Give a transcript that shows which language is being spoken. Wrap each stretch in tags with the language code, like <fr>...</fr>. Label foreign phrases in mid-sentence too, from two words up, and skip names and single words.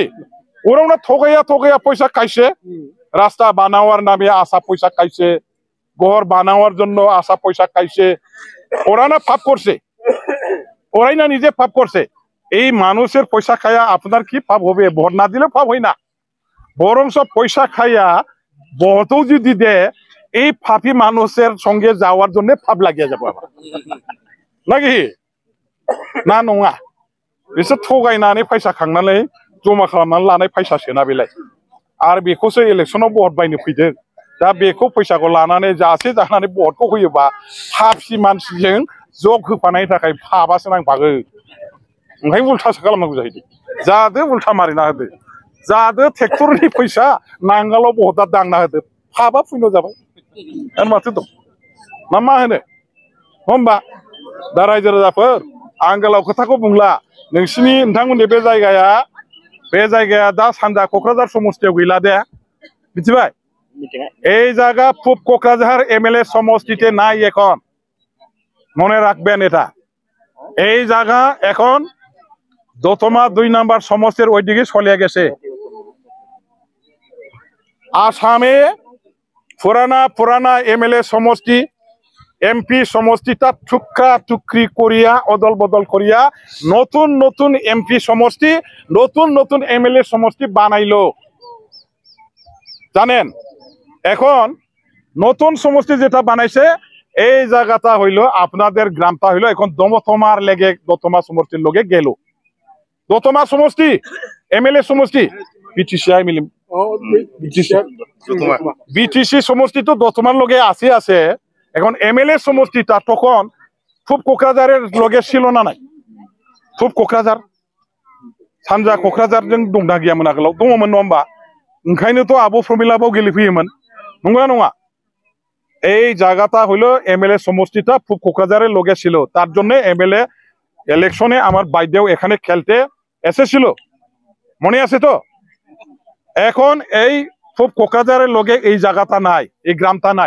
<bn>ওরাও না ঠগাইয়া পয়সা খাইছে, রাস্তা বানাওয়ার নামে আসা পয়সা খাইছে, ঘর বানাওয়ার জন্য আসা পয়সা খাইছে, ওরা না পাপ করছে, ওরাই না নিজে পাপ করছে। এই মানুষের পয়সা খাইয়া আপনার কি পাপ হবে? ভোট না দিলে পাপ হয় না, বরং সব পয়সা খাইয়া ভোটও যদি দেয়, এই পাপি মানুষের সঙ্গে যাওয়ার জন্য পাপ লাগিয়ে যাবো আবার নাকি না নङा।</bn> <brx>बिसोर थगायनानै फैसा खांनानै जमा खालामनानै लानाय फैसासोना बेलाय, आरो बेखौसो इलेक्सनाव भट बायनो फैदों। दा बेखौ फैसाखौ लानानै जानानै भटखौ होयोबा पापि मानसिजों जग होफानायनि थाखाय पापासो नांफागो। ओंखायनो उल्थासो खालामनांगौ जाहैदों। जादो उल्था मारिना होदो, जादो ट्रेक्टरनि फैसा नांगालाव भटआ दांना होदो, पापा फैनो जाबाय आरो माथो दं ना मा होनो? होमबा दा रायजो राजाफोर, आं गोलाव खोथाखौ बुंला। नोंथांमोननि बे जायगाया दा सानजा क'क्राझार समस्तियाव गैला दे, मिथिबाय?</brx> <bn>এই জায়গা পূব কোকরাঝার এমএলএ সমষ্টিতে নাই এখন, মনে রাখবেন এটা। এই জায়গা এখন দতমা 2 নম্বর সমষ্টির ওইদিকে চলে গেছে। আসামে পুরানা এমএলএ সমষ্টি, এমপি সমষ্টিটা টুকরা টুকরি করিয়া অদল বদল করিয়া নতুন এমপি সমষ্টি, নতুন এমএলএ সমষ্টি বানাইলো, জানেন? এখন নতুন সমষ্টি যেটা বানাইছে, এই জায়গাটা হইলো আপনাদের গ্রামটা হইলো এখন দতমা সমষ্টির লগে গেল। দতমা সমষ্টি এমএলএ সমষ্টি বিটিসি সমষ্টি তো দতমার লগে আছে। এখন এমএলএ সমষ্টিটা তখন পূব কোকরাঝারের লগে ছিল না নাই?</bn> <brx>পূব কোকরাঝার सानजा क'क्राझारजों दंना गैयामोन आगोलाव? दङमोन नङा होमबा? ओंखायनोथ' आब' प्रमिलाबाव गेलेफैयोमोन, नंगौना नङा?</brx> <bn>এই জায়গাটা হইলো এমএলএ সমষ্টিটা পূব কোকরাঝারের লগে ছিল, তার জন্য এমএলএ ইলেকশনে আমার বাইদেও এখানে খেলতে এসেছিল, মনে আছে তো? এখন এই পূব কোকরাঝারের লগে এই জায়গাটা নাই, এই গ্রামটা নাই।</bn>